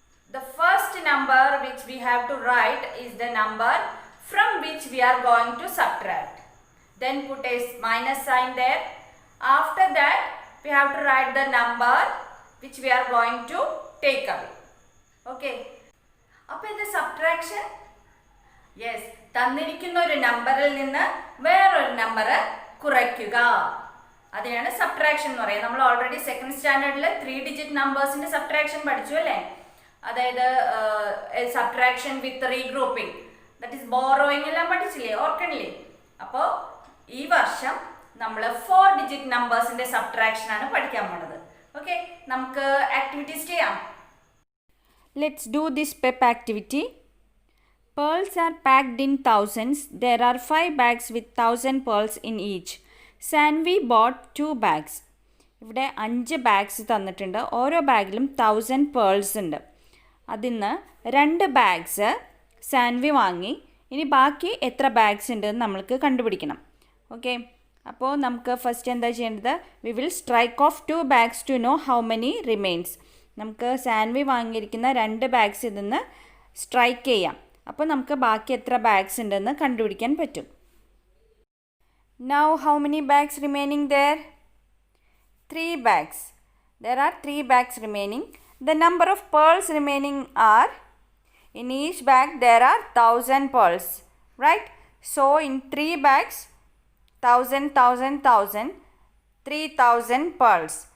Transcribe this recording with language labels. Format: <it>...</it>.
<en>The first number which we have to write is the number from which we are going to subtract. Then put a minus sign there. After that, we have to write the number which we are going to take away.</en> <ml>Okay. അപ്പോൾ ഇത് subtraction. Yes, തന്നിരിക്കുന്ന ഒരു നമ്പറിൽ നിന്ന് വേറൊരു number കുറയ്ക്കുക, അതിനാണ് subtraction എന്ന് പറയുന്നത്. നമ്മൾ ഓൾറെഡി സെക്കൻഡ് സ്റ്റാൻഡേർഡിൽ 3 ഡിജിറ്റ് നമ്പേഴ്സിന്റെ സബ്ട്രാക്ഷൻ പഠിച്ചു അല്ലേ? അതായത് subtraction with regrouping, that is borrowing എല്ലാം പഠിച്ചില്ലേ, ഓർക്കണില്ലേ? അപ്പോൾ ഈ വർഷം നമ്മൾ 4 ഡിജിറ്റ് നമ്പേഴ്സിന്റെ സബ്ട്രാക്ഷൻ ആണ് പഠിക്കാൻ പോണത്. ഓക്കെ, നമുക്ക് ആക്ടിവിറ്റീസ് ചെയ്യാം.</ml> <en>Let's do this pep activity. Pearls are packed in thousands. There are 5 bags with 1000 pearls in each. Sanvi bought 2 bags.</en> <ml>ഇവിടെ 5 ബാഗ്സ് തന്നിട്ടുണ്ട്. ഓരോ ബാഗിലും 1000 പേൾസ് ഉണ്ട്. അതിൽ നിന്ന് 2 ബാഗ്സ് സാൻവി വാങ്ങി. ഇനി ബാക്കി എത്ര ബാഗ്സ് ഉണ്ടെന്ന് നമ്മൾക്ക് കണ്ടുപിടിക്കണം. ഓക്കെ, അപ്പോൾ നമുക്ക് ഫസ്റ്റ് എന്താ ചെയ്യേണ്ടത്?</ml> <en>We will strike off 2 bags to know how many remains.</en> <ml>നമുക്ക് സാൻവി വാങ്ങിയിരിക്കുന്ന 2 ബാഗ്സ് ഇതിൽ നിന്ന് സ്ട്രൈക്ക് ചെയ്യാം. അപ്പോൾ നമുക്ക് ബാക്കി എത്ര ബാഗ്സ് ഉണ്ടെന്ന് കണ്ടുപിടിക്കാൻ പറ്റും.</ml> <en>Now how many bags remaining there? 3 bags. There are 3 bags remaining. The number of pearls remaining are, in each bag there are 1000 pearls, right? So in 3 bags, 1000, 1000, 1000, 3000 pearls.</en>